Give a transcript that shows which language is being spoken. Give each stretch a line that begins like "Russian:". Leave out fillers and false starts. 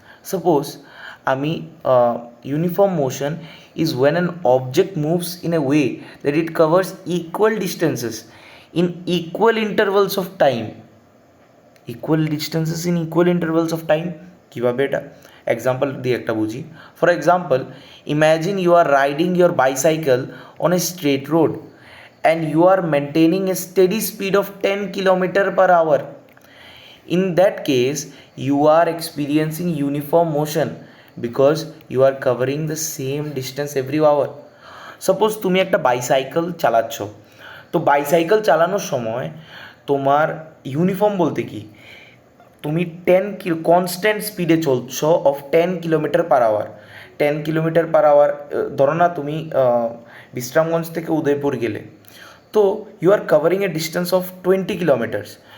Bangla: Suppose আমি
English: Uniform motion is when an object moves in a way that it covers equal distances in equal intervals of time. Equal distances in equal intervals of time
Bangla: কিভাবে এটা example দিয়ে একটা বুঝি।
English: For example, imagine you are riding your bicycle on a straight road and you are maintaining a steady speed of 10 km/h. In that case, you are experiencing uniform motion because you are covering the same distance every hour.
Bangla: Suppose তুমি একটা bicycle চালাচ্ছ, তো bicycle চালানোর সময় তোমার uniform বলতে কি, তুমি constant স্পিডে চলছো অফ 10 km/h। 10 km/h, ধরো না তুমি বিশ্রামগঞ্জ থেকে উদয়পুর গেলে,
English: তো you are covering a distance of 20 kilometres.